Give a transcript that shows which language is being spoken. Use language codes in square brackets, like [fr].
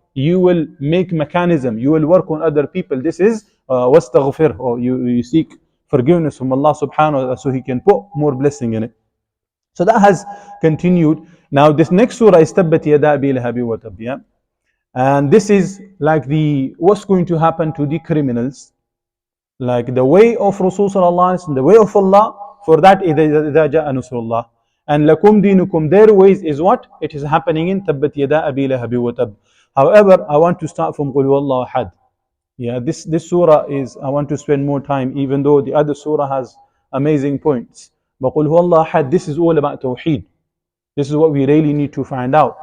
[en] You will make mechanism. You will work on other people. This is wastaghfir, or you seek forgiveness from Allah subhanahu wa ta'ala so He can put more blessing in it. So that has continued. Now this next surah is [ar] Tabbat yada abi lahabi wa tab. [en] And this is like what's going to happen to the criminals, like the way of Rasul sallallahu alaihi wasallam, the way of Allah. For that, [ar] إِذَا جَاءَ نُصْرُ اللَّهِ. [en] And [ar] lakum dinukum, [en] their ways is what? It is happening in [ar] Tabbat yada abi lahabi wa tab. [en] However, I want to start from [ar] Qul huwallahu ahad. [en] Yeah, this surah is, I want to spend more time, even though the other surah has amazing points. But [ar] Qul huwallahu ahad, [en] this is all about Tawheed. This is what we really need to find out.